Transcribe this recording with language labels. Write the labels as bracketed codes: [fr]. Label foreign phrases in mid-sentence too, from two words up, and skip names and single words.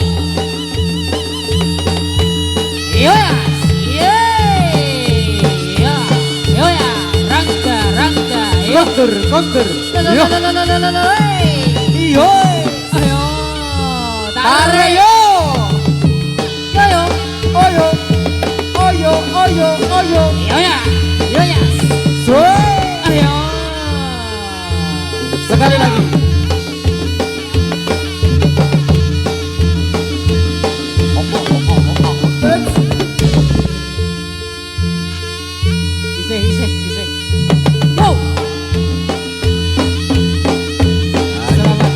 [jv] Yo ya. Yo ya. Rangga, rangga. Yo. Kondur, kondur. Yo. Iyo. Ayo. Tare Tarik. yo. Yo yo. Oyo. Oyo, oyo, oyo. Yo ya. Yo ya. Swe. Ayo. [id] Sekali lagi. Ise. Go. Selamat.